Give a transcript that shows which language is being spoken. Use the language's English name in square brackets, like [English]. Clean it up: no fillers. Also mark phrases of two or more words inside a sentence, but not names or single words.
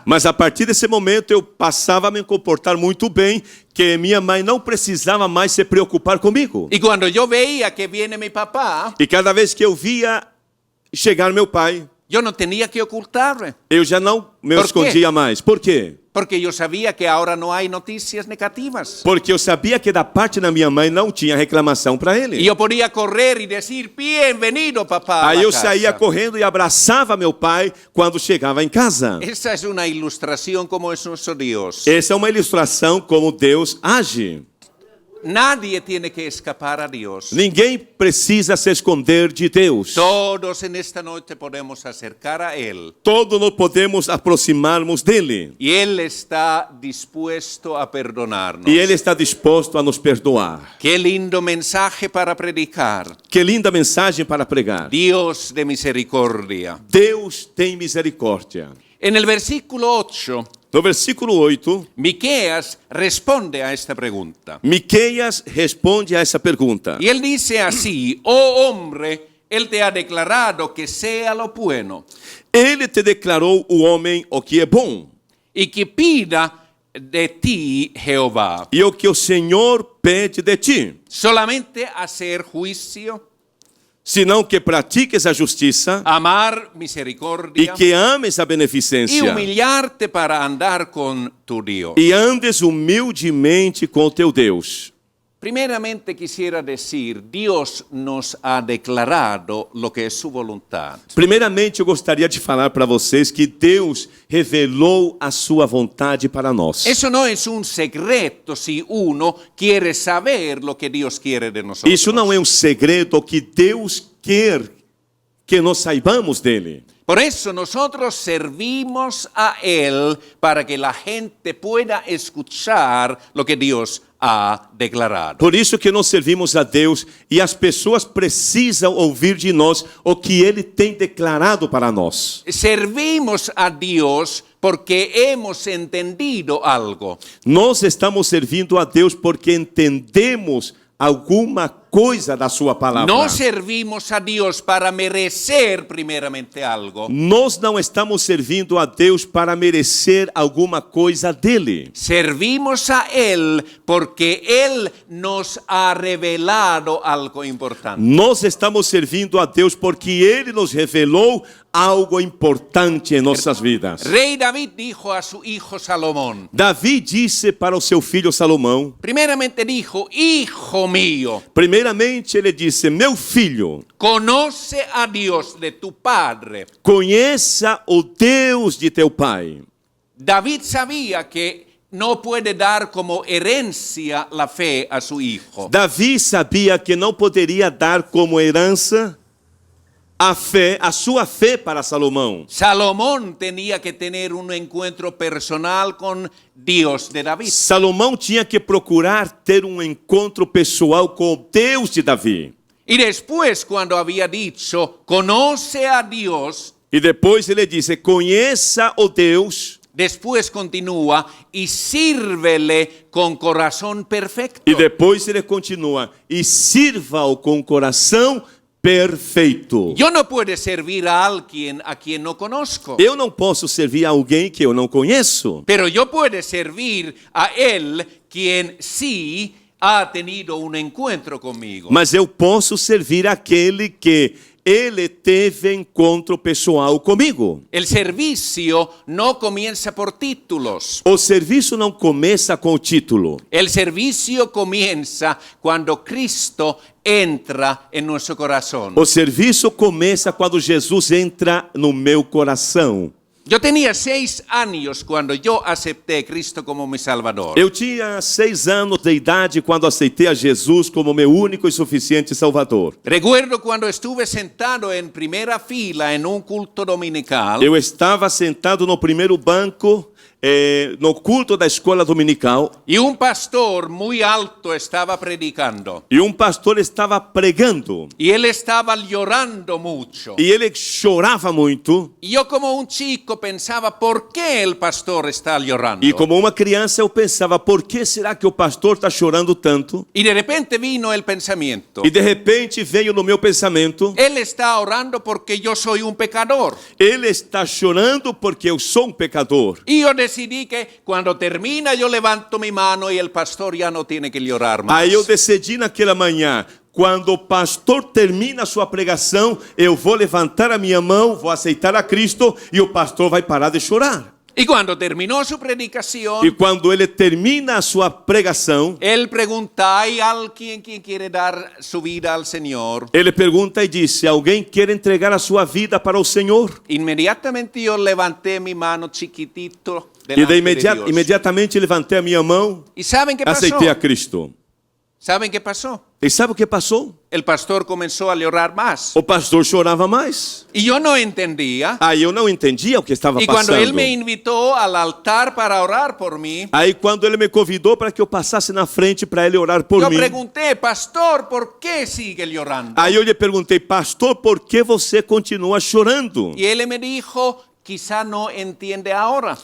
[Portuguese] Mas a partir desse momento eu passava a me comportar muito bem, que minha mãe não precisava mais se preocupar comigo. [Spanish] Y cuando yo veía que viene mi papá, [Portuguese] E cada vez que eu via chegar meu pai, [Spanish] yo no tenía que ocultarme. [Portuguese] eu já não me Por quê? escondia mais. Por quê? [Spanish] Porque yo sabía que ahora no hay noticias negativas. [Portuguese] Porque eu sabia que da parte da minha mãe não tinha reclamação para ele. [Spanish] Y yo podía correr y decir, bienvenido papá. a [Portuguese] Aí [Spanish] la [Portuguese] eu [Spanish] casa. [Portuguese] saía correndo e abraçava meu pai quando chegava em casa. [Spanish] Esa es una ilustración como es nuestro Dios. [Portuguese] Essa é uma ilustração como Deus age. [Spanish] Nadie tiene que escapar a Dios. [Portuguese] Ninguém precisa se esconder de Deus. [Spanish] Todos en esta noche podemos acercar a Él. [Portuguese] Todos nos podemos aproximarmos dele. [Spanish] Y Él está dispuesto a perdonarnos. [Portuguese] E ele está disposto a nos perdoar. [Spanish] Qué lindo mensaje para predicar. [Portuguese] Que linda mensagem para pregar. [Spanish] Dios de misericordia. [Portuguese] Deus tem misericórdia. [Spanish] En el versículo 8, [Portuguese] No versículo 8, [Spanish] Miqueas responde a esta pregunta. [Portuguese] Miqueias responde a essa pergunta. [Spanish] Y él dice así, oh hombre, Él te ha declarado que sea lo bueno [Portuguese] Ele te declarou o homem o que é bom [Spanish] y que pida de ti Jehová. [Portuguese] e o que o Senhor pede de ti, [Spanish] Solamente hacer juicio, [Portuguese] senão que pratiques a justiça [Spanish] amar [Portuguese] e [Spanish] misericordia [Portuguese] que ames a [Spanish] y [Portuguese] beneficência [Spanish] humillarte para andar con tu Dios. [Portuguese] e andes humildemente com teu Deus. [Spanish] Primeramente quisiera decir, Dios nos ha declarado lo que es su voluntad. [Portuguese] Primeiramente, eu gostaria de falar para vocês que Deus revelou a sua vontade para nós. [Spanish] Eso no es un secreto si uno quiere saber lo que Dios quiere de nosotros. [Portuguese] Isso não é um segredo que Deus quer que nós saibamos dele. [Spanish] Por eso nosotros servimos a Él para que la gente pueda escuchar lo que Dios ha declarado. [Portuguese] Por isso que nós servimos a Deus e as pessoas precisam ouvir de nós o que Ele tem declarado para nós. [Spanish] Servimos a Dios porque hemos entendido algo. [Portuguese] Nós estamos servindo a Deus porque entendemos alguma coisa da sua palavra. [Spanish] No servimos a Dios para merecer primeramente algo. [Portuguese] Nós não estamos servindo a Deus para merecer alguma coisa dele. [Spanish] Servimos a Él porque Él nos ha revelado algo importante. [Portuguese] Nós estamos servindo a Deus porque Ele nos revelou algo importante em nossas vidas. [Spanish] Rey David dijo a su hijo Salomón, [Portuguese] Davi disse para o seu filho Salomão, [Spanish] primeramente dijo, hijo mío, [Portuguese] primeiramente ele disse, meu filho, [Spanish] conoce a Dios de tu padre. [Portuguese] conheça o Deus de teu pai. [Spanish] David sabía que no puede dar como herencia la fe a su hijo. [Portuguese] Davi sabia que não poderia dar como herança a fé, a sua fé para Salomão. [Spanish] Salomón tenía que tener un encuentro personal con Dios de David. [Portuguese] Salomão tinha que procurar ter um encontro pessoal com o Deus de Davi. [Spanish] Y después, cuando había dicho, conoce a Dios, [Portuguese] E depois ele disse, conheça o Deus. [Spanish] después continúa, y sírvele con corazón perfecto. [Portuguese] E depois ele continua, e sirva-o com coração perfeito. [Spanish] Yo no puedo servir a alguien a quien no conozco, [Portuguese] Eu não posso servir a alguém que eu não conheço. [Spanish] pero yo puedo servir a él quien sí ha tenido un encuentro conmigo. [Portuguese] Mas eu posso servir aquele que ele teve encontro pessoal comigo. [Spanish] El servicio no comienza por títulos. [Portuguese] O serviço não começa com o título. [Spanish] El servicio comienza cuando Cristo entra en nuestro corazón. [Portuguese] O serviço começa quando Jesus entra no meu coração. [Spanish] Yo tenía 6 años cuando yo acepté a Cristo como mi Salvador. [Portuguese] Eu tinha 6 anos de idade quando aceitei a Jesus como meu único e suficiente Salvador. [Spanish] Recuerdo cuando estuve sentado en primera fila en un culto dominical. [Portuguese] Eu estava sentado no primeiro banco no culto da escola dominical [Spanish] y un pastor muy alto estaba predicando. [Portuguese] e pastor estava pregando. [Spanish] Y él estaba llorando mucho. [Portuguese] E ele chorava muito. [Spanish] Y yo como un chico pensaba, ¿por qué el pastor está llorando? [Portuguese] E como uma criança eu pensava, por que será que o pastor está chorando tanto? [Spanish] Y de repente vino el pensamiento. [Portuguese] E de repente veio no meu pensamento, [Spanish] Él está orando porque yo soy un pecador. [Portuguese] ele está chorando porque eu sou pecador. [Spanish] Y yo decidí que cuando termina yo levanto mi mano y el pastor ya no tiene que llorar más. [Portuguese] Aí eu decidi naquela manhã, quando o pastor termina a sua pregação, eu vou levantar a minha mão, vou aceitar a Cristo e o pastor vai parar de chorar. [Spanish] Y cuando terminó su predicación, [Portuguese] E quando ele termina a sua pregação, [Spanish] él pregunta, ¿hay alguien que quiere dar su vida al Señor? [Portuguese] ele pergunta e disse, alguém quer entregar a sua vida para o Senhor? [Spanish] Inmediatamente yo levanté mi mano chiquitito [Portuguese] E [Spanish] delante de de Dios. [Portuguese] imediatamente levantei a minha mão, [Spanish] ¿Y saben qué pasó? [Portuguese] aceitei a Cristo. [Spanish] ¿Saben qué pasó? [Portuguese] E sabe o que passou? [Spanish] El pastor comenzó a llorar más. [Portuguese] O pastor chorava mais. [Spanish] Y yo no entendía. [Portuguese] Aí eu não entendia o que estava [Spanish] Y cuando él [Portuguese] passando. [Spanish] me invitó al altar para orar por mí, [Portuguese] Aí quando ele me convidou para que eu passasse na frente para ele orar por [Spanish] yo [Portuguese] mim. [Spanish] pregunté, pastor, ¿por qué sigue llorando? [Portuguese] Aí eu lhe perguntei, pastor, por que você continua chorando? [Spanish] Y él me dijo, quizá no entiende ahora,